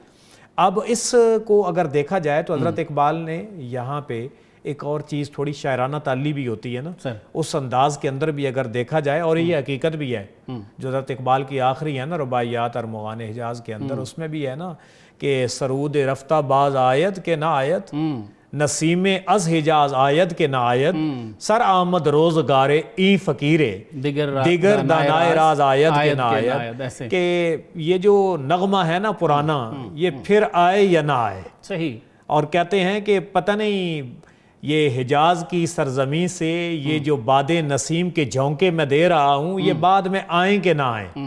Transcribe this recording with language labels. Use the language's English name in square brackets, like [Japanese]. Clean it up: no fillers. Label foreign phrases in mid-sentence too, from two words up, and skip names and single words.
[Urdu] اب اس کو اگر دیکھا جائے تو حضرت اقبال نے یہاں پہ ایک اور چیز تھوڑی شاعرانہ تعلی بھی ہوتی ہے نا، اس انداز کے اندر بھی اگر دیکھا جائے، اور یہ حقیقت بھی ہے جو حضرت اقبال کی آخری ہے نا رباعیات اور مغان حجاز کے اندر، اس میں بھی ہے نا کہ [Persian] سرود رفتہ باز آیت کے نہ آیت، نسیم از حجاز آید کے نہ آید، سر آمد روزگار ای فقیرے دیگر دانائے راز آید کے نہ آید. [Urdu] کہ یہ جو نغمہ ہے نا پرانا یہ پھر آئے یا نہ آئے. صحیح. اور کہتے ہیں کہ پتہ نہیں یہ حجاز کی سرزمین سے یہ جو باد نسیم کے جھونکے میں دے رہا ہوں یہ بعد میں آئیں کہ نہ آئیں.